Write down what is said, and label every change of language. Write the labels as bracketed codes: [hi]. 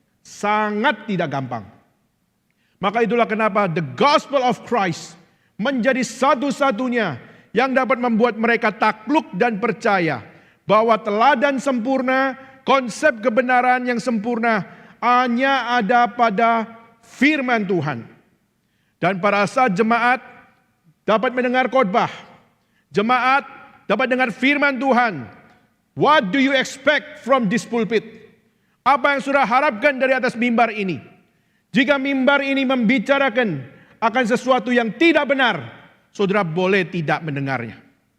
[id] Sangat tidak gampang. Maka itulah kenapa [en] the gospel of Christ [id] menjadi satu-satunya yang dapat membuat mereka takluk dan percaya bahwa teladan sempurna, konsep kebenaran yang sempurna hanya ada pada firman Tuhan. Dan pada saat jemaat dapat mendengar khotbah, jemaat dapat dengar firman Tuhan. [en] What do you expect from this pulpit? [id] Apa yang saudara harapkan dari atas mimbar ini? Jika mimbar ini membicarakan akan sesuatu yang tidak benar, saudara boleh tidak mendengarnya.